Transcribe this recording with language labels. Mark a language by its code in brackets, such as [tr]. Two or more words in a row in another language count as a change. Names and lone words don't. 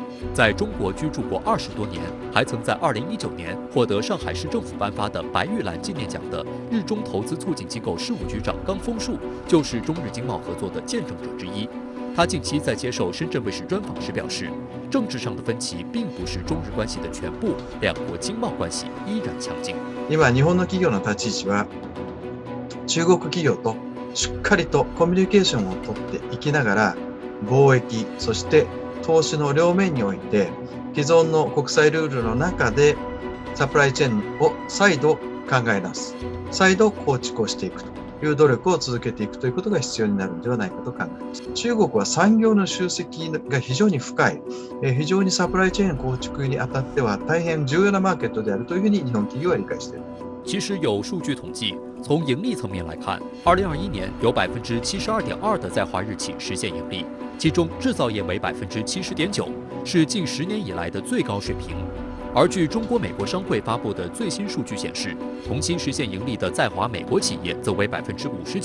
[zh] 在中国居住过20多年，还曾在2019年获得上海市政府颁发的白玉兰纪念奖的日中投资促进机构事务局长冈丰树，就是中日经贸合作的见证者之一。他近期在接受深圳卫视专访时表示，政治上的分歧并不是中日关系的全部，两国经贸关系依然强劲。 [ja] 今日本の企業の立ち位置は中国企業としっかりとコミュニケーションをとっていきながら、貿易そして投資の両面において既存の国際ルールの中でサプライチェーンを再度考え直す、再度構築をしていくという努力を続けていくということが必要になるのではないかと考えます。中国は産業の集積が非常に深い、非常にサプライチェーン構築にあたっては大変重要なマーケットであるというふうに日本企業は理解している。 [zh] 其实有数据统计，从盈利层面来看，2021年有72.2%的在华日企实现盈利，其中制造业为70.9%，是近10年以来的最高水平。而据中国美国商会发布的最新数据显示，同期实现盈利的在华美国企业则为59%。